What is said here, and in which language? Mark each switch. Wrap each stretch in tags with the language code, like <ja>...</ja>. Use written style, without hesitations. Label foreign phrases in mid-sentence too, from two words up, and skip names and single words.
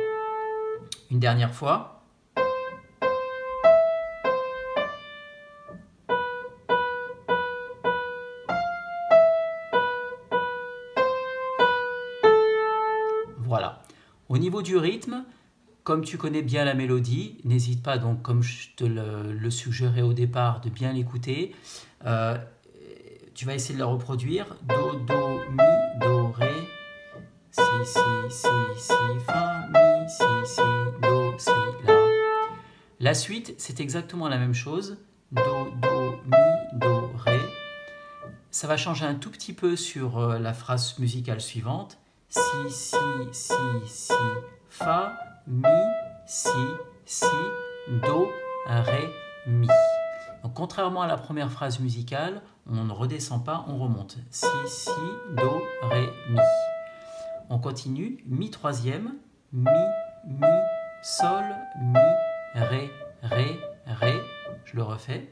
<fr>Une dernière fois. Voilà. Au niveau du rythme, comme tu connais bien la mélodie, n'hésite pas, donc, comme je te le suggérais au départ, de bien l'écouter. Tu vas essayer de la reproduire. Do, Do, Mi, Do, Ré. Si, Si, Si, Si, Fa, Mi, Si, Si, Do, Si, La. La suite, c'est exactement la même chose. Do, Do, Mi, Do, Ré. Ça va changer un tout petit peu sur la phrase musicale suivante. Si, Si, Si, Si, Fa, Mi, Si, Si, Do, Ré, Mi. Donc, contrairement à la première phrase musicale, on ne redescend pas, on remonte. Si, Si, Do, Ré, Mi. On continue. Mi troisième, Mi, Mi, Sol, Mi, Ré, Ré, Ré. Je le refais.</fr>